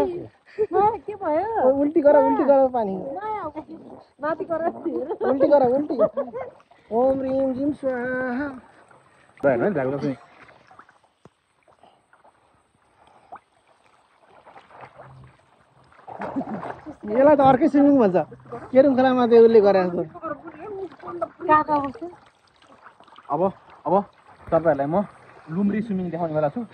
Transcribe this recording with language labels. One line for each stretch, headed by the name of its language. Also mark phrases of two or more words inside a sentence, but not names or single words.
Nepali: के भयो? उल्टी गर पानी। माथि गर। उल्टी।
Sanskrit: ओम ह्रीम झीम स्वाहा।
Nepali: हैन जाग्लो चाहिँ यसलाई त अर्कै स्विमिङ भन्छ। केरुङ खोलामा त्यो उसले गरे जस्तो। अब तपाईहरुलाई म लुम्री स्विमिङ देखाउने बेला छु।